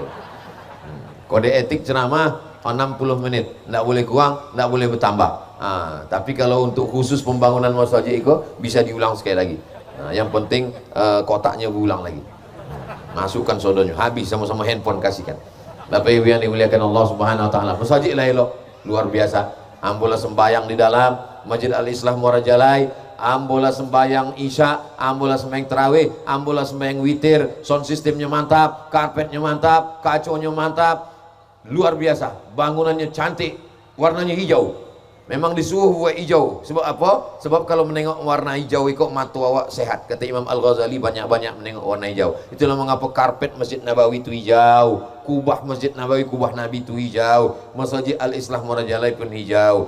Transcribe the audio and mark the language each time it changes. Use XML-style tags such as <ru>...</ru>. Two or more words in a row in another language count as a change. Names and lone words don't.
<id>Kode etik ceramah 60 menit, tidak boleh kurang, tidak boleh bertambah. Tapi kalau untuk khusus pembangunan masjid itu bisa diulang sekali lagi. Yang penting kotaknya berulang lagi. Masukkan sodonya, habis sama-sama handphone kasihkan. Bapak Ibu yang dimuliakan Allah</id> <ar>سُبْحَانَهُ وَتَعَالَى.</ar> <min>Masjid lah elok, luar biasa. Ambolah sembahyang di dalam Masjid Al-Islah Muara Jalai, ambolah sembahyang Isya, ambolah sembahyang Tarawih, ambolah sembahyang witir.</min> <id>Sound sistemnya mantap, karpetnya mantap, kaconya mantap, luar biasa. Bangunannya cantik, warnanya hijau. Memang disuruh hijau. Sebab apa? Sebab kalau menengok warna hijau ikut mata awak sehat. Kata Imam Al-Ghazali, banyak-banyak menengok warna hijau. Itulah mengapa karpet Masjid Nabawi itu hijau, kubah Masjid Nabawi, kubah Nabi itu hijau, Masjid Al-Islah Muara Jalai pun hijau.</id>